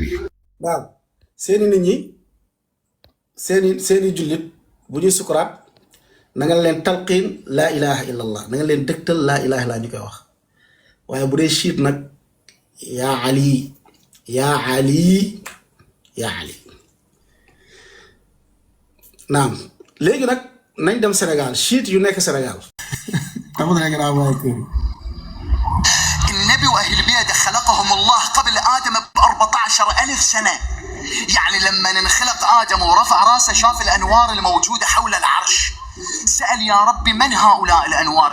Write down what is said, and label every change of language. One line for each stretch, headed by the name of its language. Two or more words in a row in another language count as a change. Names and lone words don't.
Wolof: waaw seeni nit ñi seeni jullit bu ñuy sukuraat na nga leen talqiin
Arabic: لا إله إلا الله
Wolof: na nga leen dëgtal
Arabic: لا إله إلا
Wolof: ñu koy wax waaye bu dee chiit nag
Arabic: يا علي يا علي يا علي
Wolof: naam léegi nag nañ dem Sénégal chiit yu nekk Sénégal
Arabic: النبي وأهل بيته خلقهم الله قبل آدم ب14,000 سنة. يعني لما انخلق آدم ورفع راسه شاف الأنوار الموجودة حول العرش، سأل يا ربي من هؤلاء الأنوار؟